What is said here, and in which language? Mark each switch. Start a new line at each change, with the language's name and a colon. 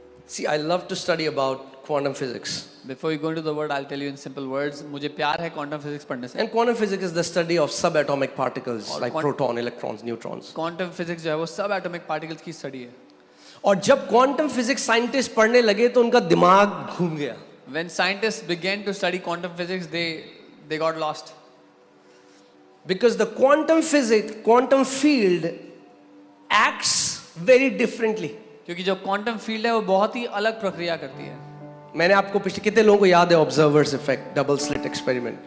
English: सी I love to study about quantum physics. Before you go into the word, I'll tell you in simple words.
Hindi: मुझे प्यार है quantum physics पढ़ने से।
English: And quantum physics is the study of subatomic particles
Hindi: और
English: like proton, electrons, neutrons.
Hindi: Quantum physics जो है वो subatomic particles की study है। और जब क्वांटम फिजिक्स साइंटिस्ट पढ़ने लगे तो उनका दिमाग घूम गया।
English: When scientists began to study quantum physics, they got lost. Because the quantum field acts very differently.
Hindi: क्योंकि जो quantum field है वो बहुत ही अलग प्रक्रिया करती है। मैंने आपको पिछले कितने लोगों को याद है observers effect, double slit experiment?